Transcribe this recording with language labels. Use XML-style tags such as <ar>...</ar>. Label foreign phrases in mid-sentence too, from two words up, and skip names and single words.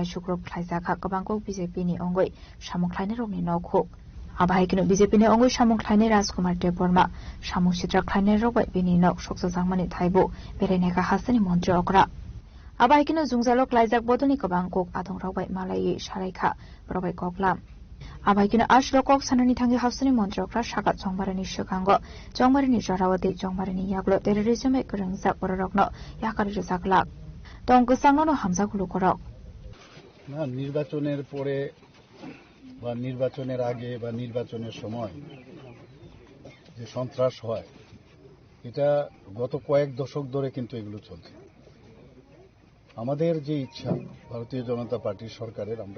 <trp>शुक्रब ख्लायजाखा गोबांखौ बिजेपिनि अंगै सामुं ख्लायनि रौनि नखु आबाहायकिनो बिजेपिनि अंगै सामुं ख्लायनि राजकुमार देववर्मा सामुं सित्रा ख्लायनि रावबाय बिनि नक सकसा जांमानि थाइबो बेरायनायका हासनि मन्त्री अक्रा आबाहायकिनो जुंजालो ख्लायजाक बदलनि गोबांखौ आदं रावबाय मालाय सालायखा बरवाय गगलाम आबाहायकिनो आशलो कक साननि थांगि हासनि मन्त्री अक्रा सागा चंबारिनि सिगांगो चंबारिनि जरावदे चंबारिनि यागलो टेररिजमे गोरोंजा बररकनो याकारि रजाकला तंगसांनो हामजागुलो करक</trp> <bn>না নির্বাচনের পরে বা নির্বাচনের আগে বা নির্বাচনের সময় যে সন্ত্রাস হয় এটা গত কয়েক দশক ধরে কিন্তু এগুলো চলছে আমাদের যে ইচ্ছা ভারতীয় জনতা পার্টির সরকারের আমরা</bn>